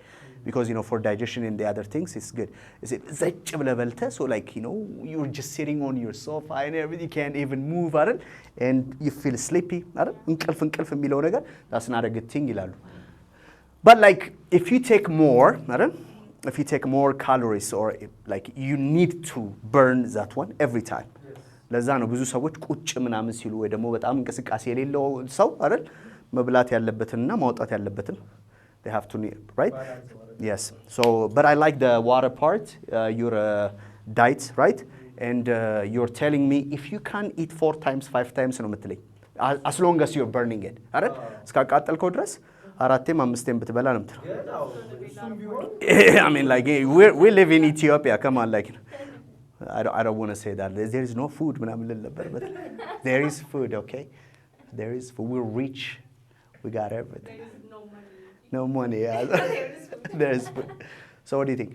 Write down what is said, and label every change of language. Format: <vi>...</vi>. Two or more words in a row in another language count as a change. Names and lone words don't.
<en>Because, for digestion and the other things, it's good. So, like, you're just sitting on your sofa and everything, you can't even move, and you feel sleepy. That's not a good thing. But, like, if you take more calories, or like you need to burn that one every time.</en> <am>ለዛ ነው ብዙ ሰዎች ቁጭ ምናምን ሲሉ ወይ ደግሞ በጣም እንቅስቃሴ የሌለው ሰው አይደል መብላት ያለበትና ማውጣት ያለበትን</am> <en>they have to, right? Yes. So, but I like the water part, your diet, right? And you're telling me if you can eat 4 times, 5 times</en> <am>ነው የምትለኝ</am> <en>as long as you're burning it</en> <am>አይደል እስካቃጠልከው ድረስ አራቴም አምስቴም ብትበላ ነው የምትለው</am> <en>I mean, like, we live in Ethiopia, come on, like, I don't want to say that there is no food, but there is food, okay? There is food. We're rich, we got everything. There is no money. No money, yeah. There is food. So what do you think?</en>